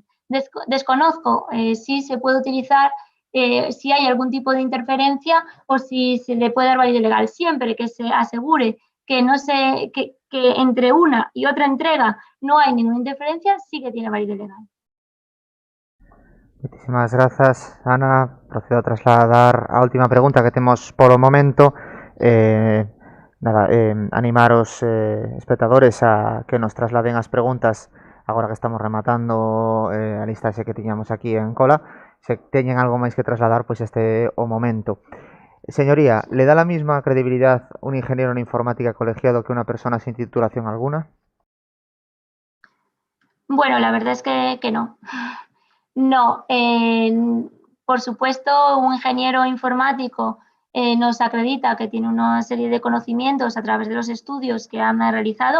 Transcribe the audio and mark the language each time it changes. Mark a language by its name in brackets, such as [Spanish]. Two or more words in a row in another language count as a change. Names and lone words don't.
[Spanish] Desconozco si se puede utilizar, si hay algún tipo de interferencia o si se le puede dar validez legal. Siempre que se asegure que entre una y otra entrega no hay ninguna interferencia, sí que tiene validez legal. [Galician] Muchísimas grazas, Ana. Procedo a trasladar a última pregunta que temos polo momento. Animaros, espectadores, a que nos trasladen as preguntas agora que estamos rematando a listaxe que tiñamos aquí en cola. Se teñen algo máis que trasladar, pois este é o momento. [Spanish] Señoría, ¿le da la misma credibilidad un ingeniero en informática colegiado que una persona sin titulación alguna? Bueno, la verdad es que no. No, por supuesto, un ingeniero informático nos acredita que tiene una serie de conocimientos a través de los estudios que han realizado.